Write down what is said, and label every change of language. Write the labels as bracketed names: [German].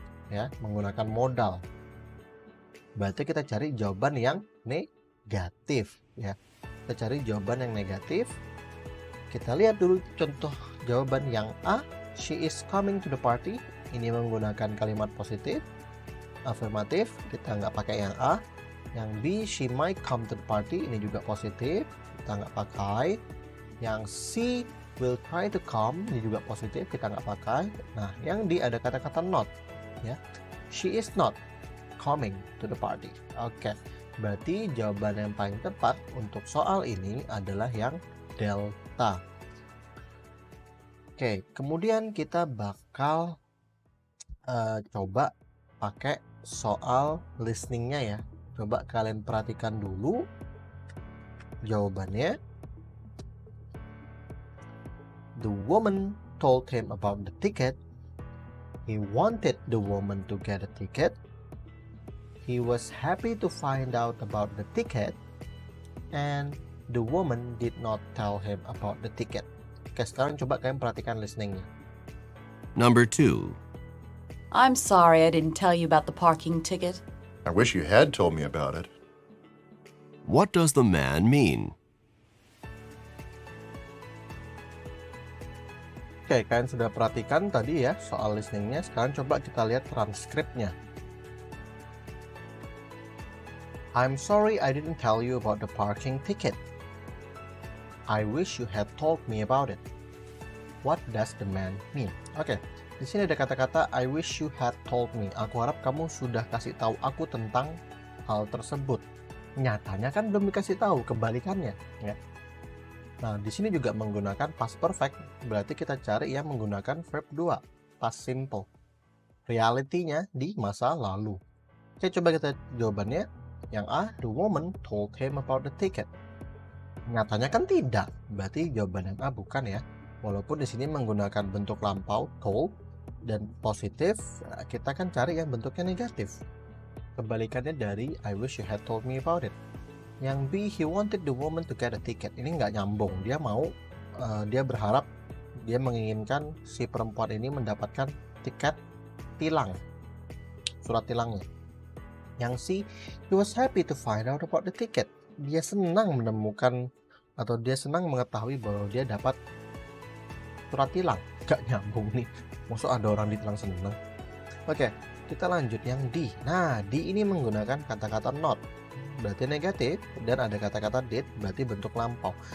[Indonesian] Ya, menggunakan modal. Berarti kita cari jawaban yang negatif ya. Kita cari jawaban yang negatif. Kita lihat dulu contoh jawaban yang A, [English] she is coming to the party. [Indonesian] Ini menggunakan kalimat positif, afirmatif. Kita nggak pakai yang A. Yang B, [English] she might come to the party. [Indonesian] Ini juga positif, kita nggak pakai. Yang C, [English] will try to come. [Indonesian] Ini juga positif, kita nggak pakai. Nah, yang D ada kata-kata not ya. [English] She is not coming to the party. [Indonesian] Oke, berarti jawaban yang paling tepat untuk soal ini adalah yang delta. Oke, kemudian kita bakal coba pakai soal listeningnya ya. Coba kalian perhatikan dulu jawabannya. [English] The woman told him about the ticket. He wanted the woman to get a ticket. He was happy to find out about the ticket. And the woman did not tell him about the ticket. [Indonesian] Oke, sekarang coba kalian perhatikan listeningnya. [English] Number 2. I'm sorry I didn't tell you about the parking ticket. I wish you had told me about it. What does the man mean? [Indonesian] Oke, kalian sudah perhatikan tadi ya soal listeningnya. Sekarang coba kita lihat transkripnya. [English] I'm sorry I didn't tell you about the parking ticket. I wish you had told me about it. What does the man mean? [Indonesian] Oke, di sini ada kata-kata [English] I wish you had told me. [Indonesian] Aku harap kamu sudah kasih tahu aku tentang hal tersebut. Nyatanya kan belum dikasih tahu, kebalikannya ya. Nah, di sini juga menggunakan past perfect, berarti kita cari yang menggunakan verb 2, past simple. Realitinya di masa lalu. Oke, coba kita jawabannya. Yang A, [English] the woman told him about the ticket. [Indonesian] Nyatanya kan tidak, berarti jawaban yang A bukan ya. Walaupun di sini menggunakan bentuk lampau told dan positif, kita kan cari yang bentuknya negatif. Kebalikannya dari [English] I wish you had told me about it. [Indonesian] Yang B, [English] he wanted the woman to get a ticket. [Indonesian] Ini nggak nyambung. Dia mau, dia berharap, dia menginginkan si perempuan ini mendapatkan tiket tilang, surat tilangnya. Yang C, [English] he was happy to find out about the ticket. [Indonesian] Dia senang menemukan atau dia senang mengetahui bahwa dia dapat surat tilang. Gak nyambung nih. Maksud ada orang ditilang senang. Oke, kita lanjut yang D. Nah, D ini menggunakan kata-kata not, berarti negatif, dan ada kata-kata did, berarti bentuk lampau.